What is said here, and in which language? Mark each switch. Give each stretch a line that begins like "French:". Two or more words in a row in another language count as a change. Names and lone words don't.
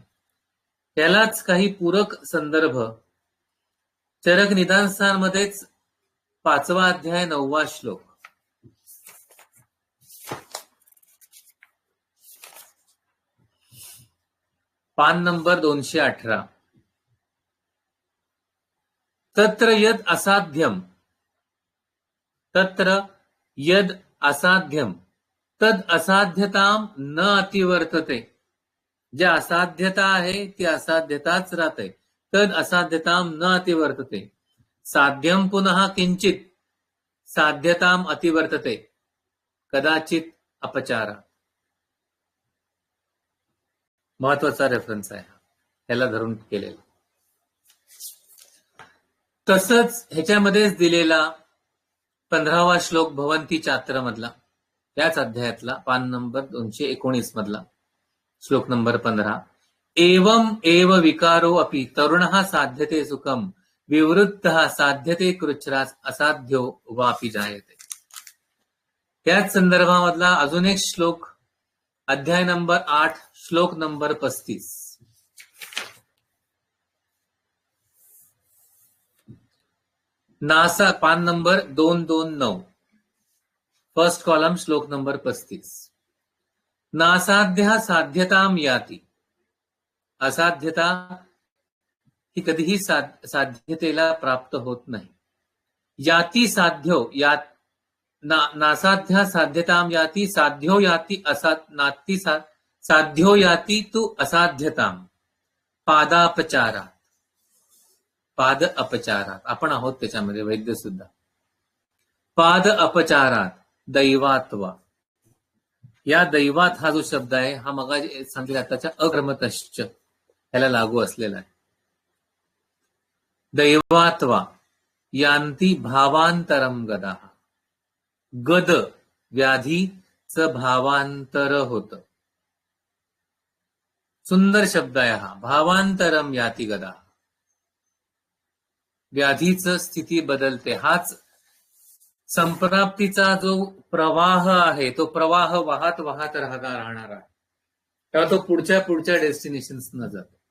Marathi: त्यालाच काही पूरक संदर्भ चरक निदानस्थानमध्येच 5वा अध्याय 9वा श्लोक, पान नंबर 218.
Sanskrit: तत्र यद असाध्यम, तत्र यद असाध्यम तद असाध्यताम न अतिवर्तते.
Marathi: जे असाध्यता आहे ती असाध्यताच राहते.
Sanskrit: तद असाध्यताम न अतिवर्तते. साध्यम पुनः किंचित साध्यताम अतिवर्तते, कदाचित अपचारा.
Marathi: महत्वाचा रेफरन्स आहे, त्याला धरून केलेला. तसंच ह्याच्यामध्येच दिलेला 15वा श्लोक
Sanskrit: भवंती चात्र
Marathi: मधला, त्याच अध्यायातला पान नंबर 219 मधला श्लोक नंबर 15.
Sanskrit: एवं एव विकारो अपि तरुणः साध्यते सुखम विवृद्धः साध्यते कृच्छ्रास असाध्यो वापि जायते.
Marathi: त्याच संदर्भामधला अजून एक श्लोक, अध्याय नंबर 8 श्लोक नंबर 35. नासा, पान नंबर 229,
English: first column,
Marathi: श्लोक नंबर 35.
Sanskrit: नासाध्य साध्यताम याती.
Marathi: असाध्यता ही कधीही साध्यतेला प्राप्त होत नाही.
Sanskrit: याती साध्यो, नासाध्या साध्यताम याती, साध्यो याती नाती साध्यो याती तू असाध्यताम पादापचारात. पाद अपचारात
Marathi: आपण आहोत, त्याच्यामध्ये वैद्य सुद्धा.
Sanskrit: पाद अपचारात दैवात्वा.
Marathi: या दैवात हा जो शब्द आहे हा मग सांगितला त्याच्या अकर्मतश्च ह्याला लागू असलेला आहे.
Sanskrit: दैवात्वा यांती भावांतरम गदा.
Marathi: गद व्याधीचं भावांतर होत. सुंदर शब्द आहे हा,
Sanskrit: भावांतरम याती गदा.
Marathi: व्याधीचं स्थिती बदलते. हाच संप्राप्तीचा जो प्रवाह आहे तो प्रवाह वाहत वाहत राहणार आहे, तेव्हा तो पुढच्या डेस्टिनेशन्स न जातो.